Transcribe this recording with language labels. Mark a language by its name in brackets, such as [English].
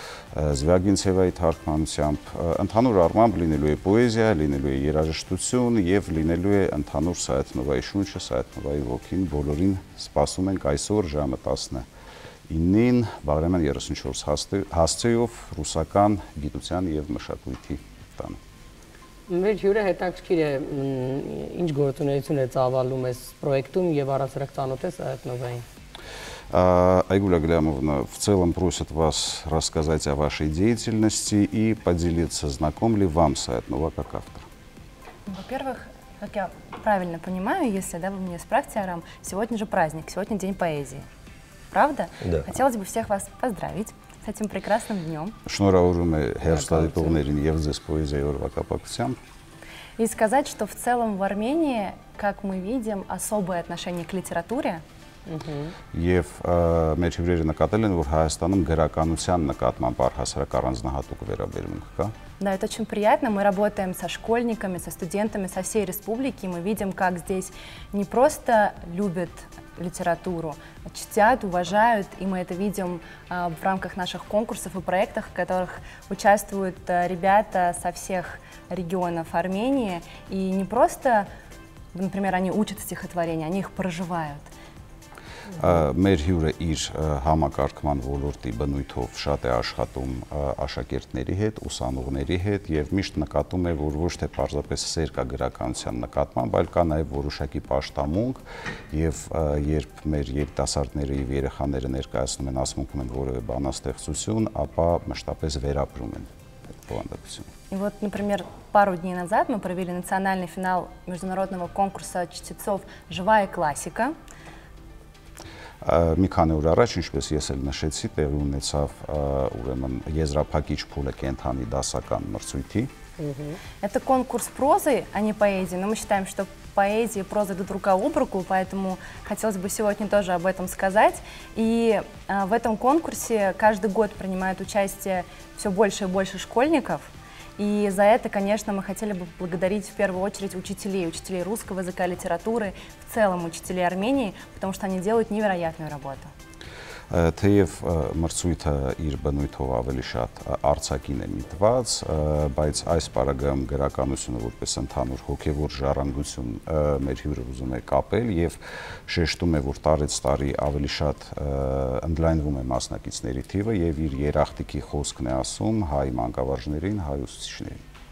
[Armenian] Զվագինցևայի թարգմանությամբ, ընդհանուր առմամբ լինելու է պոեզիա, լինելու է երաժշտություն եւ լինելու է ընդհանուր Սայաթ-Նովայի շունչը, Սայաթ-Նովայի ոգին, բոլորին սպասում ենք այսօր ժամը 19-ին Բաղրամյան 34 հասցեով ռուսական գիտության եւ մշակույթի տանը։ Մեր հյուրը հետաքրքիր է, ինչ գործունեություն է ծավալում այս պրոյեկտում եւ առասարակ ծանոթ է Սայաթ-Նովային։ [Russian] Айгуля Глямовна, в целом просит вас рассказать о вашей деятельности и поделиться, знаком ли вам Саят-Нова как автор. Во-первых, как я правильно понимаю, если да, вы меня справьте, Арам, сегодня же праздник, сегодня день поэзии. Правда? Да. Хотелось бы всех вас поздравить с этим прекрасным днем. [Armenian] Շնորհավորում է հերոստատիտողներին եւ ձեզ պոեզիայի օրվա կապակցությամբ. [Russian] И сказать, что в целом в Армении, как мы видим, особое отношение к литературе. [Armenian] Եվ մեր հյուրերը նկատել են, որ Հայաստանում գրականության նկատմամբ առհասարակ առանձնահատուկ վերաբերմունք կա. [Russian] Да, это очень приятно. Мы работаем со школьниками, со студентами со всей республики. Мы видим, как здесь не просто любят литературу, а чтят, уважают. И мы это видим в рамках наших конкурсов и проектов, в которых участвуют ребята со всех регионов Армении. И не просто, например, они учат стихотворения, они их проживают. [Armenian] Մեր հյուրը իր համակարգման ոլորտի բնույթով շատ է աշխատում աշակերտների հետ, ուսանողների հետ եւ միշտ նկատում է, որ ոչ թե պարզապես սեր կա գրականության նկատմամբ, այլ կա նաեւ որոշակի պաշտամունք եւ երբ մեր երիտասարդները եւ երեխաները ներկայացնում են, ասմունքում են որևէ բանաստեղծություն, ապա մշտապես վերապրում են այդ բովանդակությունը։ [Russian] И вот, например, пару дней назад мы провели национальный финал международного конкурса чтецов «Живая классика». [Armenian] Մի քանի օր առաջ, ինչպես ես էլ նշեցի, տեղի ունեցավ ուրեմն եզրափակիչ փուլը կենթանի դասական մրցույթի։ [Russian] Это конкурс прозы, а не поэзии, но мы считаем, что поэзия и проза идут рука об руку, поэтому хотелось бы сегодня тоже об этом сказать. И в этом конкурсе каждый год принимает участие все больше и больше школьников. И за это, конечно, мы хотели бы поблагодарить в первую очередь учителей русского языка, литературы, в целом учителей Армении, потому что они делают невероятную работу. [Armenian] Թեև մրցույթը իր բնույթով ավելի շատ արձակին է միտված, բայց այս պարագայում գրականությունը որպես ընդհանուր հոգևոր ժառանգություն մեր հյուրը ուզում է կապել եւ շեշտում է, որ տարեց տարի ավելի շատ ընդլայնվում է մասնակիցների թիվը եւ իր երախտիկի խոսքն է ասում հայ մանկավարժներին, հայ ուսուցիչներին։